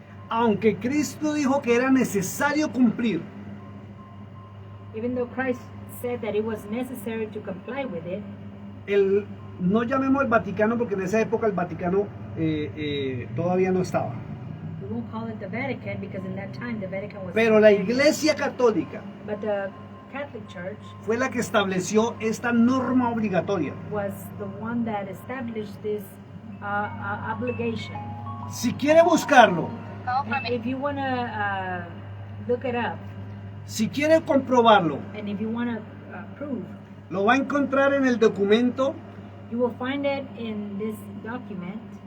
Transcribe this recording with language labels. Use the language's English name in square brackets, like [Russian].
[Spanish] Aunque Cristo dijo que era necesario cumplir [English] even though Christ said that it was necessary to comply with it, [Spanish] no llamemos el Vaticano porque en esa época el Vaticano todavía no estaba. [English] we won't call it the Vatican because in that time the Vatican was. [Spanish] Pero la Iglesia Católica [English] But the Catholic Church [Spanish] fue la que estableció esta norma obligatoria. [English] was the one that established this obligation. [Spanish] Si quiere buscarlo, [English] And if you want to look it up, [Spanish] si quiere comprobarlo, [English] and if you want to prove, [Spanish] lo va a encontrar en el documento [English] you will find it in this document,